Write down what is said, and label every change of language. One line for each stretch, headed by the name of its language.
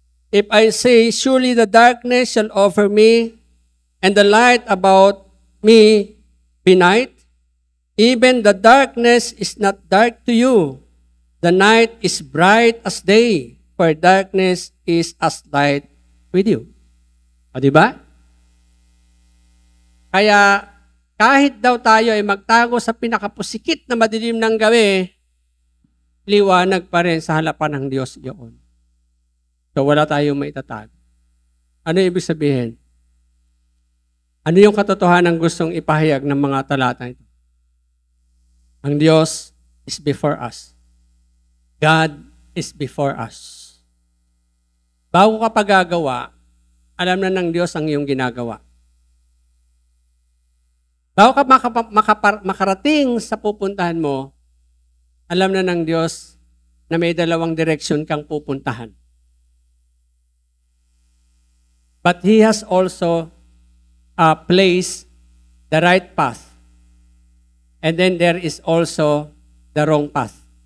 English: If I say, surely the darkness shall over me, and the light about me be night, even the darkness is not dark to you. The night is bright as day, for darkness is as light with you.
Filipino: O, diba? Kaya, kahit daw tayo ay magtago sa pinakapusikit na madilim ng gabi, liwanag pa rin sa harapan ng Diyos yun. So, wala tayong maitatago. Ano ibig sabihin? Ano yung katotohanan gustong ipahayag ng mga talata ito? Ang Diyos
English: is before us. God is before us.
Filipino: Bago ka pa gagawa, alam na ng Diyos ang iyong ginagawa. Bago ka makarating sa pupuntahan mo, alam na ng Diyos na may dalawang direksyon kang pupuntahan.
English: But He has also placed the right path. And then there is also the wrong path.